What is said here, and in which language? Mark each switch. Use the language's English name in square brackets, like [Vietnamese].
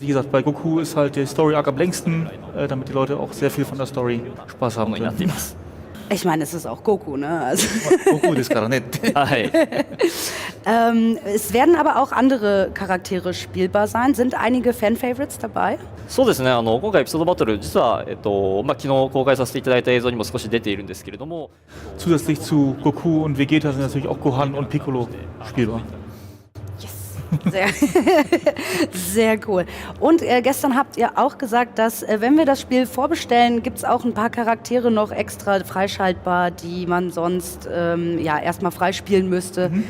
[German] Wie gesagt, bei Goku ist halt der Story Arc am längsten, damit die Leute auch sehr viel von der Story Spaß haben können. Ich meine, es ist auch Goku, ne? Also Goku ist gerade nett. Es werden aber auch andere Charaktere spielbar sein. Sind einige Fan-Favorites dabei? [Japanese] そうですね、今回エピソードバトル、実は、昨日公開させていただいた映像にも少し出ているんですけれども [German] Zusätzlich zu Goku und Vegeta sind natürlich auch Gohan und Piccolo spielbar. Sehr cool. Und gestern habt ihr auch gesagt, dass wenn wir das Spiel vorbestellen, gibt es auch ein paar Charaktere noch extra freischaltbar, die man sonst erstmal freispielen müsste.